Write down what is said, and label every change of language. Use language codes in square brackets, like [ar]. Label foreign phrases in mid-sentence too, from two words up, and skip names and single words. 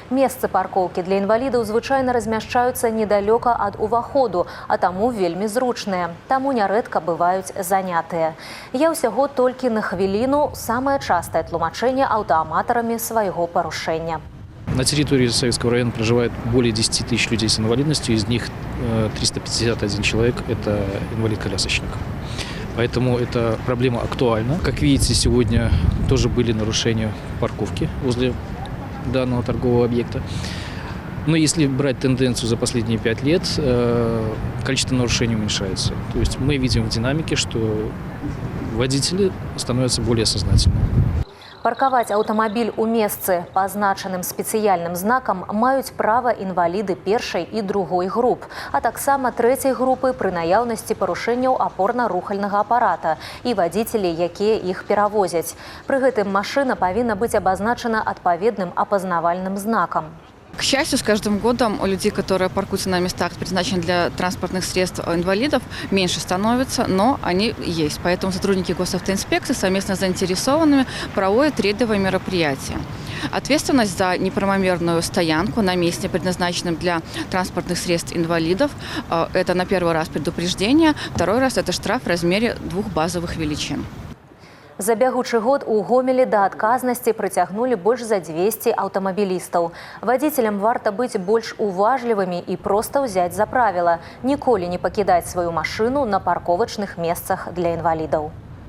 [be] Месцы паркоўкі для інвалідаў звычайна размяшчаюцца недалёка ад уваходу, а таму вельмі зручныя. Таму нярэдка бываюць занятыя. Я ўсяго толькі на хвіліну самае частае тлумачэнне аўтааматарамі свайго парушэння. [ru] На территории Советского района проживает более 10 тысяч людей с инвалидностью, из них 351 человек – это инвалид-колясочник. Поэтому эта проблема актуальна. Как видите, сегодня тоже были нарушения парковки возле данного торгового объекта. Но если брать тенденцию за последние 5 лет, количество нарушений уменьшается. То есть мы видим в динамике, что водители становятся более сознательными. [be] Паркаваць аўтамабіль у месцы, пазначаным спецыяльным знакам, маюць права інваліды першай і другой груп, а таксама трэцяй групы пры наяўнасці парушэнняў апорна-рухальнага апарата і вадзіцелі, якія іх перавозяць. Пры гэтым машына павінна быць абазначана адпаведным апазнавальным знакам. [ru] К счастью, с каждым годом у людей, которые паркуются на местах, предназначенных для транспортных средств инвалидов, меньше становится, но они есть. Поэтому сотрудники госавтоинспекции совместно с заинтересованными проводят рейдовые мероприятия. Ответственность за неправомерную стоянку на месте, предназначенном для транспортных средств инвалидов, это на первый раз предупреждение, второй раз это штраф в размере 2 базовых величин. [be] За бягучы год у Гомелі да адказнасці прыцягнулі больш за 200 аўтамабілістаў. Вадзіцелям варта быць больш уважлівымі і проста ўзяць за правіла – ніколі не пакідаць сваю машыну на парковачных месцах для інвалідаў.